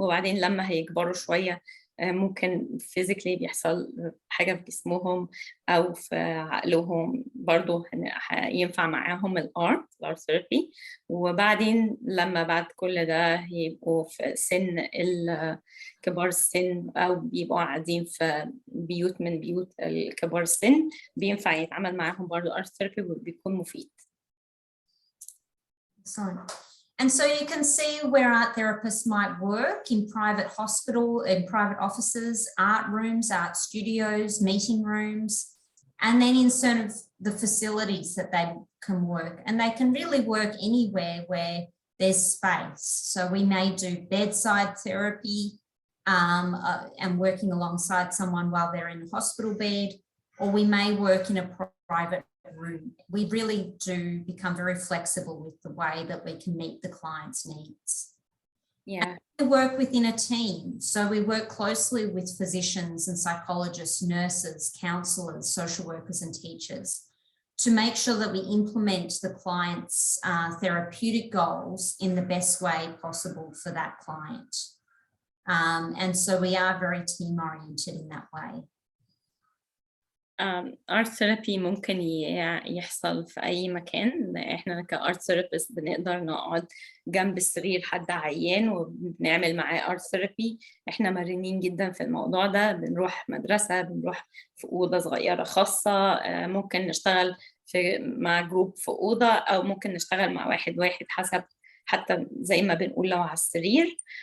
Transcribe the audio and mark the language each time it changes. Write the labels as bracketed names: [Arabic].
[Arabic] وبعدين لما هيكبروا شوية ممكن فيزيكلي بيحصل حاجة في جسمهم أو في عقلهم، برضو ينفع معاهم الارت ثيرابي. وبعدين لما بعد كل ده يبقوا في سن كبار السن أو بيبقوا قاعدين في بيوت من بيوت الكبار السن، بينفع يتعامل معاهم برضو ارت ثيرابي وبيكون مفيد. [English] Excellent. And so you can see where art therapists might work in private hospital, in private offices, art rooms, art studios, meeting rooms, and then in sort of the facilities that they can work. And they can really work anywhere where there's space. So we may do bedside therapy and working alongside someone while they're in the hospital bed, or we may work in a private room. We really do become very flexible with the way that we can meet the client's needs. Yeah. And we work within a team. So we work closely with physicians and psychologists, nurses, counsellors, social workers and teachers to make sure that we implement the client's therapeutic goals in the best way possible for that client. And so we are very team oriented in that way. [Arabic] ارت ثيرابي ممكن يحصل في اي مكان. احنا كارت ثيرابيست بنقدر نقعد جنب السرير حد عيان وبنعمل معاه ارت ثيرابي. احنا مرنين جدا في الموضوع ده. بنروح مدرسه، بنروح في اوضه صغيره خاصه، ممكن نشتغل مع جروب في اوضه، او ممكن نشتغل مع واحد حسب، حتى زي ما بنقول لو على السرير.